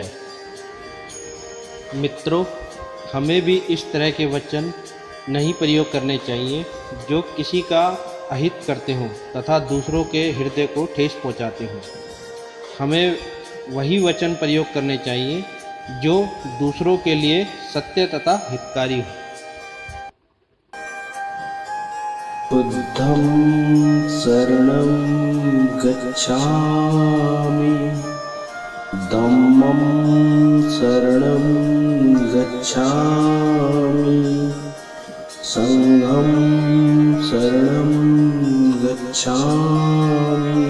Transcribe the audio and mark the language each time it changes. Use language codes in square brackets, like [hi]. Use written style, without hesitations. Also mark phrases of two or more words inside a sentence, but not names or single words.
[hi] मित्रों, हमें भी इस तरह के वचन नहीं प्रयोग करने चाहिए जो किसी का अहित करते हों तथा दूसरों के हृदय को ठेस पहुंचाते हों। हमें वही वचन प्रयोग करने चाहिए जो दूसरों के लिए सत्य तथा हितकारी हो। [pi] बुद्धं शरणं गच्छामि, धम्मं शरणं गच्छामि, संघं शरणं गच्छामि,